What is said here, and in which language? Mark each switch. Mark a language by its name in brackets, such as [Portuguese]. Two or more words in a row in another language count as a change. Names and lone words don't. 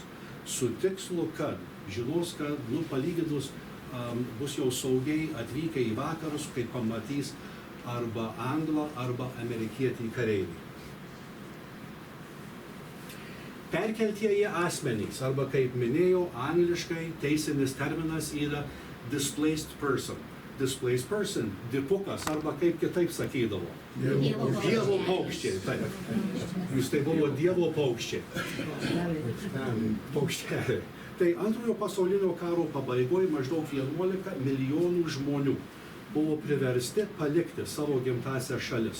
[Lithuanian] Su tikslu, kad žinos, kad palyginus bus jau saugiai atvykę į vakarus, kai pamatys arba anglą, arba amerikietį kareivį. Perkeltieji asmenys, arba kaip minėjau, angliškai teisinis terminas yra [English] displaced person. Displaced person, [Lithuanian] dipukas, arba kaip kitaip sakydavo. Dievo paukščiai, taip. Jūs tai buvo Dievo paukščiai. Paukšteliai. Tai Antrojo pasaulinio karo pabaigoje maždaug 11 milijonų žmonių buvo priversti palikti savo gimtąsias šalis.